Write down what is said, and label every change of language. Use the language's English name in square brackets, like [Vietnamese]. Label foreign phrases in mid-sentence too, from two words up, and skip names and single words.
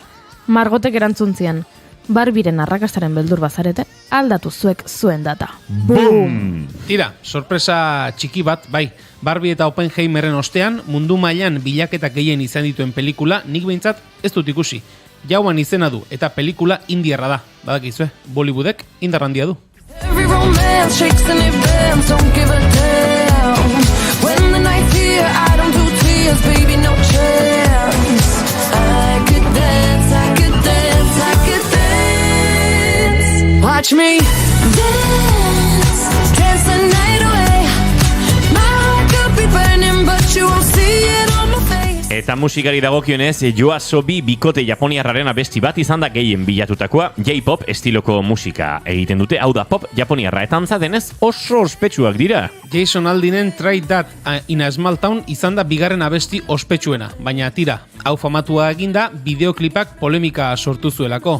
[Basque] Margotek erantzun zian, Barbiren arrakastaren beldur bazarete, aldatu zuek zuen data. Boom! Tira, sorpresa txiki bat, bai. Barbie eta Oppenheimerren ostean, mundu mailan bilaketak gehien izan dituen pelikula, nik behintzat ez dut ikusi. Jauan izena du, eta pelikula indiarra da. Badakizue, Bollywoodek indar handia du. [English] Every romance shakes and it bends, don't give a damn. When the night's here, I don't do tears, baby, no chance. I could dance, I could dance, I could dance. Watch me dance, dance the night away. My heart could be burning, but you won't see it on my face. [Basque] Eta musikari dagokionez, YOASOBI bikote japoniarraren abesti bat izan da gehien bilatutakoa, J-pop estiloko musika egiten dute, hau da pop japoniarra, eta antza denez oso ospetsuak dira. Jason Aldinen Try That in a Small Town izan da bigarren abesti ospetsuena, baina tira, hau famatua eginda bideoklipak polemika sortu zuelako.